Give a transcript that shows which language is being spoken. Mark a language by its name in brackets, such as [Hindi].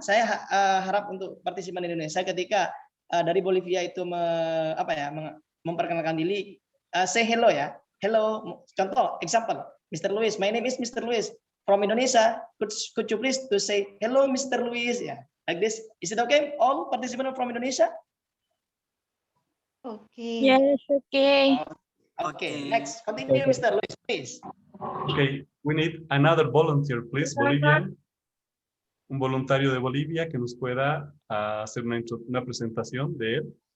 [Indonesian] Saya harap untuk partisipan Indonesia ketika dari Bolivia itu memperkenalkan diri, [English] say hello [Indonesian] ya. [English] Hello, contoh, example, Mr. Luis. My name is Mr. Luis from Indonesia. Could you please to say hello, Mr. Luis? Yeah, like this. Is it okay? All participants from Indonesia? Okay. Yes, okay. Okay. Next, continue, Mr. Luis, please. Okay, we need another volunteer, please, Bolivian. [Spanish] Un voluntario de Bolivia que nos pueda hacer una presentación de él.